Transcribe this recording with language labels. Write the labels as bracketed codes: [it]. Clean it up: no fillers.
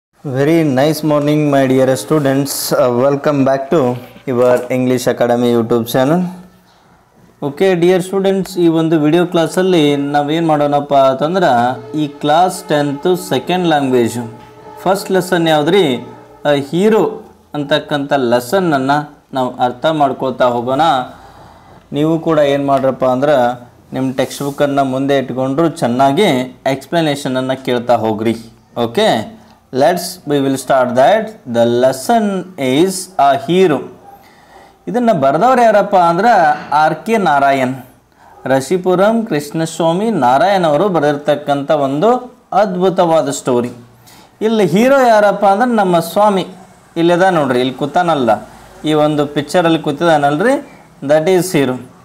[en] Very nice morning, my dear students. Welcome back to your English Academy YouTube channel. Okay, dear students, [kn] ಈ ಒಂದು video ಕ್ಲಾಸಲ್ಲಿ ನಾವೇನು ಮಾಡೋಣಪ್ಪ ಅಂತಂದ್ರೆ ಈ class 10th second language first lesson ಯಾವುದ್ರಿ hero ಅಂತಕ್ಕಂಥ ಲೆಸನ್ನನ್ನು ನಾವು ಅರ್ಥ ಮಾಡ್ಕೊಳ್ತಾ ಹೋಗೋಣ. ನೀವು ಕೂಡ ಏನು ಮಾಡ್ರಪ್ಪ ಅಂದ್ರೆ ನಿಮ್ಮ ಟೆಕ್ಸ್ಟ್ ಬುಕ್ಕನ್ನು ಮುಂದೆ ಇಟ್ಕೊಂಡ್ರು ಚೆನ್ನಾಗಿ ಎಕ್ಸ್ಪ್ಲನೇಷನನ್ನು ಕೇಳ್ತಾ ಹೋಗ್ರಿ. [en] Okay, we will start that. The lesson is a hero. [kn] ಇದನ್ನು ಬರೆದವ್ರು ಯಾರಪ್ಪ ಅಂದ್ರೆ R.K. ನಾರಾಯಣ್, ರಶಿಪುರಂ ಕೃಷ್ಣಸ್ವಾಮಿ ನಾರಾಯಣ್ ಅವರು ಬರೆದಿರ್ತಕ್ಕಂಥ ಒಂದು ಅದ್ಭುತವಾದ ಸ್ಟೋರಿ. ಇಲ್ಲಿ ಹೀರೋ ಯಾರಪ್ಪ ಅಂದ್ರೆ ನಮ್ಮ ಸ್ವಾಮಿ ಇಲ್ಲದ ನೋಡ್ರಿ, ಇಲ್ಲಿ ಕೂತಾನಲ್ಲ, ಈ ಒಂದು ಪಿಕ್ಚರಲ್ಲಿ ಕೂತಿದಾನಲ್ರಿ, [en] That is hero.